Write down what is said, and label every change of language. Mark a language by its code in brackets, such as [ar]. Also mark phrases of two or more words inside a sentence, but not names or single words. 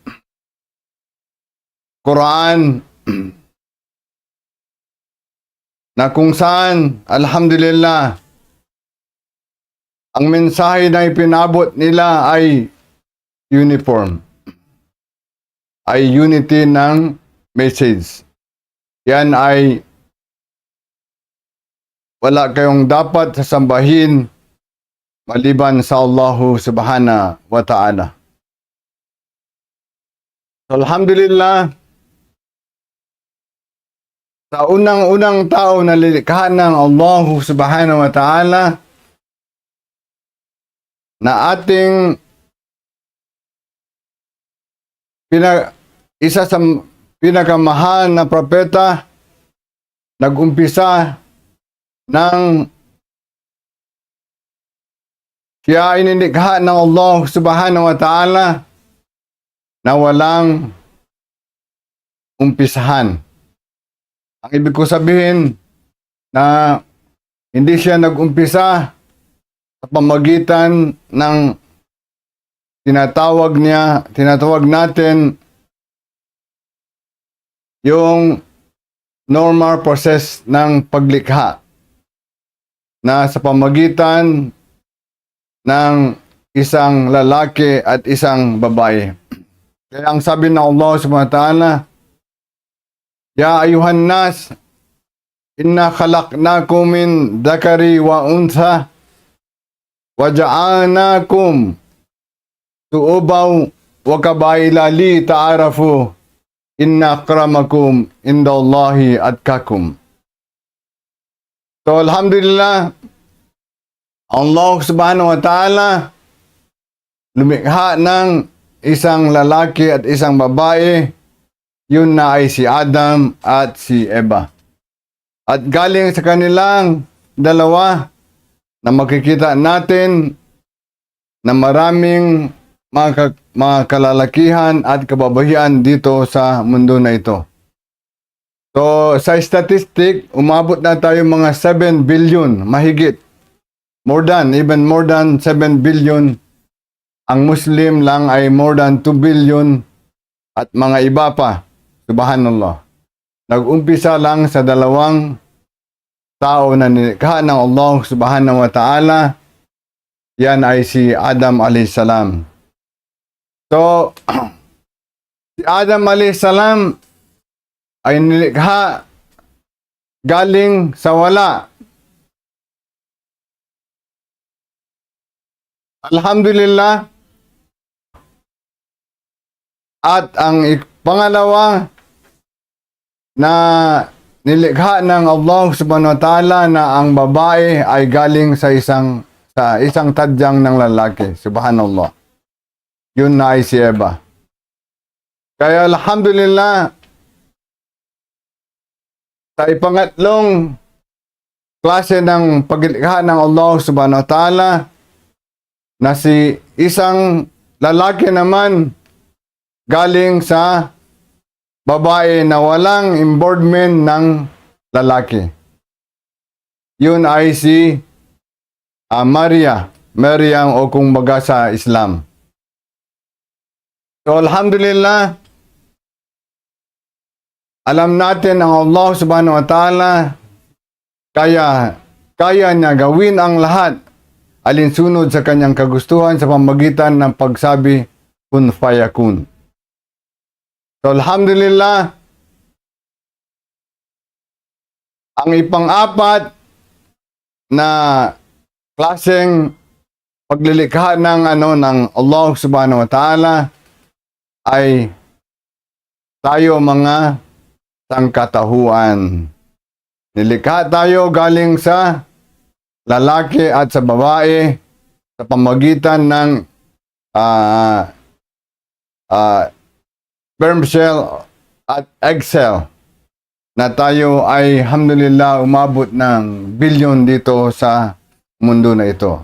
[tl] Quran na kung saan, alhamdulillah, ang mensahe na ipinabot nila ay uniform. Ay unity ng message. Yan ay wala kayong dapat sasambahin maliban sa Allah [ar] سبحانه وتعالى. [tl] So, alhamdulillah, sa unang-unang tao na nilikha ng Allah [ar] سبحانه وتعالى [tl] na ating isa sa pinakamahal na propeta, nag-umpisa ng siya ay nilikha ng Allah [ar] سبحانه وتعالى [tl] na walang umpisahan. Ang ibig ko sabihin na hindi siya nag-umpisa sa pamagitan ng tinatawag natin yung [en] normal process [tl] ng paglikha na sa pamagitan ng isang lalaki at isang babae. Kaya ang sabi ng [ar] الله سبحانه وتعالى يا أيها الناس إنا خلقناكم من ذكر وأنثى وجعلناكم شعوبا وقبائل لتعارفوا إن أكرمكم عند الله أتقاكم. [tl] So alhamdulillah, Allah [ar] سبحانه وتعالى [tl] lumikha ng isang lalaki at isang babae. Yun na ay si Adam at si Eva. At galing sa kanilang dalawa na makikita natin na maraming mga kalalakihan at kababahian dito sa mundo na ito. So sa statistic, umabot na tayo mga 7 billion, mahigit. [en] Even more than 7 billion. [tl] Ang Muslim lang ay [en] more than 2 billion [tl] at mga iba pa. Subhanallah. Nag-umpisa lang sa dalawang tao na nilikha ng Allah [ar] سبحانه وتعالى. [tl] Yan ay si Adam a.s. So, si Adam a.s. ay nilikha galing sa wala. Alhamdulillah. At ang pangalawa na nilikha ng Allah [ar] سبحانه وتعالى [tl] na ang babae ay galing sa isang tadyang ng lalaki. Subhanallah. Yun na ay si Eva. Kaya alhamdulillah, sa ipangatlong klase ng paglikha ng Allah [ar] سبحانه وتعالى [tl] na si isang lalaki naman galing sa babae na walang involvement ng lalaki. Yun ay si Maryam o kung baga sa Islam. So alhamdulillah, alam natin ang Allah [ar] سبحانه وتعالى [tl] kaya niya gawin ang lahat alinsunod sa kanyang kagustuhan sa pamagitan ng pagsabi [ar] كن فيكون. [tl] So alhamdulillah, ang ipang-apat na klaseng paglilikha ng Allah [ar] سبحانه وتعالى [tl] ay tayo mga sangkatahuan. Nilikha tayo galing sa lalaki at sa babae sa pamagitan ng [en] sperm cell [tl] at [en] egg cell [tl] na tayo ay alhamdulillah umabot ng bilyon dito sa mundo na ito.